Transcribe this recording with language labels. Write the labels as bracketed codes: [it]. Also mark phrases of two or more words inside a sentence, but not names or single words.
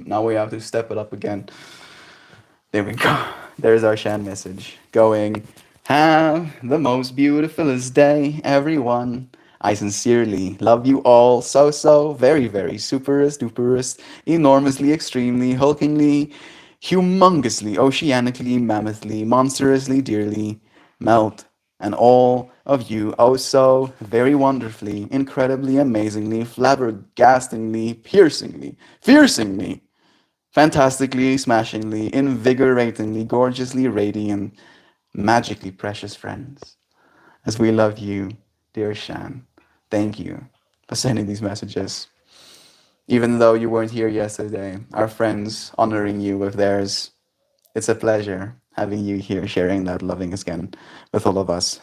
[en] Now we have to step it up again. There we go. There's our Shan message. Going, have the most beautifulest day, everyone. I sincerely love you all so, very, very superest, duperest, enormously, extremely, hulkingly, humongously, oceanically, mammothly, monstrously, dearly, Melt, and all of you oh so very wonderfully, incredibly, amazingly, flabbergastingly, piercingly, fiercingly, fantastically, smashingly, invigoratingly, gorgeously radiant, magically precious friends. As we love you, dear Shan. Thank you for sending these messages. Even though you weren't here yesterday, our friends honoring you with theirs. It's a pleasure having you here sharing that loving again with all of us.